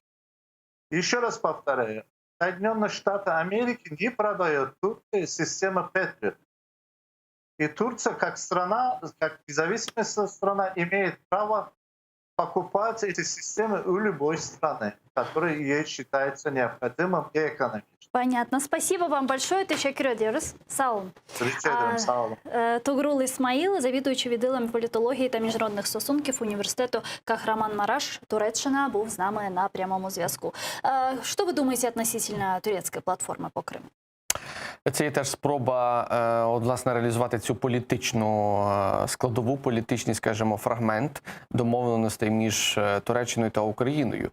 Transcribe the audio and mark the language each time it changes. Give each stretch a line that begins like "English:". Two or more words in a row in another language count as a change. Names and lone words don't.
Russian: Еще раз повторяю, Соединенные Штаты Америки не продают Турции систему Patriot. И Турция как страна, как независимая страна, имеет право покупать эти системы у любой страны, которая ей считается необходимым и экономичным. Понятно. Спасибо вам большое.
Turkish: Teşekkür ediyoruz. Sağ olun. Сağ olun.
Ukrainian: Тугрул Ісмаїл, завідуючий відділом політології та міжнародних стосунків університету Кахраман-Мараш, Туреччина, був з нами на прямому зв'язку. Що ви думаєте относительно турецької платформи по Криму? Це є теж спроба, от, власне, реалізувати цю політичну складову, політичний, скажімо, фрагмент домовленостей між Туреччиною та Україною.